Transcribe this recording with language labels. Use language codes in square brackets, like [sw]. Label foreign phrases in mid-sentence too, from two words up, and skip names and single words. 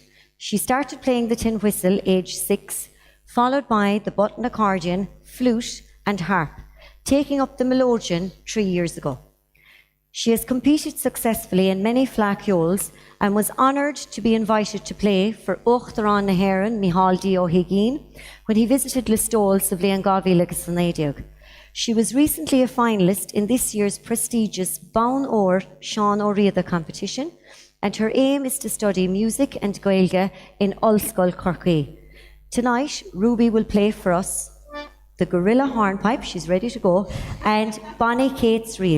[en] She started playing the tin whistle aged 6, followed by the button accordion, flute and harp, taking up the melodeon 3 years ago. She has competed successfully in many flaciols and was honoured to be invited to play for [ga] Uachtarán na hÉireann [en] Micheál D. O'Higgins when he visited Listowel [ga] sa bhliain 2019. [en] She was recently a finalist in this year's prestigious Bán Óir Seán Ó Riada competition, and her aim is to study music and Gaeilge in Ulscoil Corcaigh. Tonight, Ruby will play for us the Gorilla Hornpipe, she's ready to go, and Bonnie Kate's Reel.